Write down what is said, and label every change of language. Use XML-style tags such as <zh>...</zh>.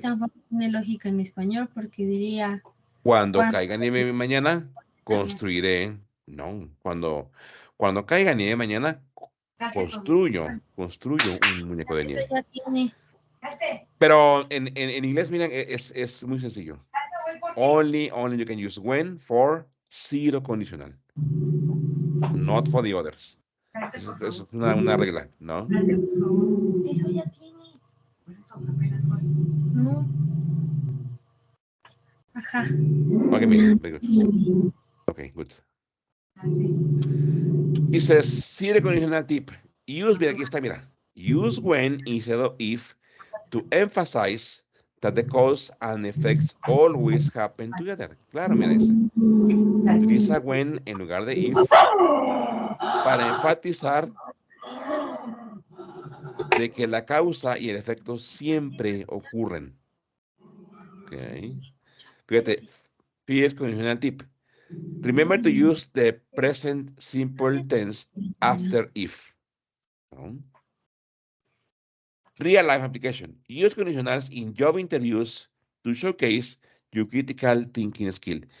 <es>tampoco tiene lógica en español porque diría cuando cuando caiga nieve mañana, construiré. No, cuando caiga nieve mañana, construyo un muñeco de eso nieve. ya tiene. Pero en inglés, miren, es muy sencillo.</es> <en>Only you can use when for zero conditional, not for the others.</en> <es>Eso es una regla, ¿no? Eso ya tiene. No. Ajá.</es> <en>Okay, Miguel, very good. Okay, good. It says zero conditional tip. Use,</en> <es>mira, aquí está, mira.</es> <en>Use when instead of if to emphasize that the cause and effects always happen together.</en> <es>Claro, mira, dice. Utiliza when en lugar de if para enfatizar de que la causa y el efecto siempre ocurren.</es> <en>Okay.</en> <es>Fíjate,</es> <en>first conditional tip. Remember to use the present simple tense after if. ¿No? Real life application. Use conditionals in job interviews to showcase your critical thinking skill.</en>